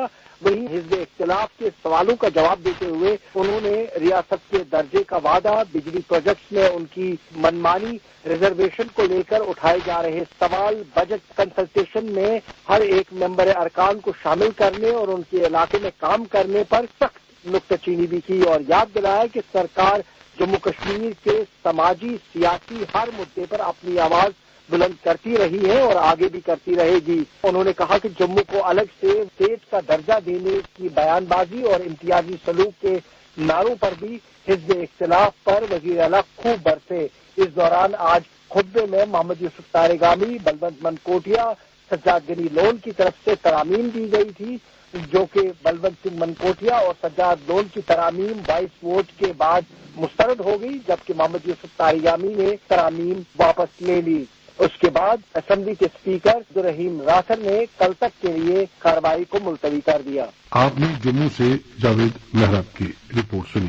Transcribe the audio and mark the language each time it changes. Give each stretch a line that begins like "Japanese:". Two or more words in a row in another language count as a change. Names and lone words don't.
Urdu: وہیں حزب اختلاف کے سوالوں کا جواب دیتے ہوئے انہوں نے ریاست کے درجے کا وعدہ، بجلی پروجیکٹس میں ان کی منمانی ریزرویشن کو لے کر اٹھائے جا رہے سوال،
English: budget consultation
Urdu: میں ہر ایک ممبر ارکان کو شامل کرنے اور ان کے علاقے میں کام کرنے پر سخت نکتہ چینی بھی کی اور یاد دلایا کہ سرکار جموں کشمیر کے سماجی، سیاسی ہر مدعے پر اپنی آواز بلند کرتی رہی ہے اور آگے بھی کرتی رہے گی۔ انہوں نے کہا کہ جموں کو الگ سے اسٹیٹ کا درجہ دینے کی بیان بازی اور امتیازی سلوک کے نعروں پر بھی حزب اختلاف پر وزیر اعلیٰ خوب برسے۔ اس دوران آج خطبے میں محمد یوسف تارگامی، بلونت منکوٹیا، سجاد غنی لون کی طرف سے ترامیم دی گئی تھی، جو کہ بلونت سنگھ منکوٹیا اور سجاد لون کی ترامیم 22 ووٹ کے بعد مسترد ہو گئی، جبکہ محمد یوسف تارگامی نے ترامیم واپس لے لی۔ اس کے بعد اسمبلی کے اسپیکر عبدالرحیم راثر نے کل تک کے لیے کارروائی کو ملتوی کر دیا۔ آپ نے جموں سے جاوید محراب کی رپورٹ سنی۔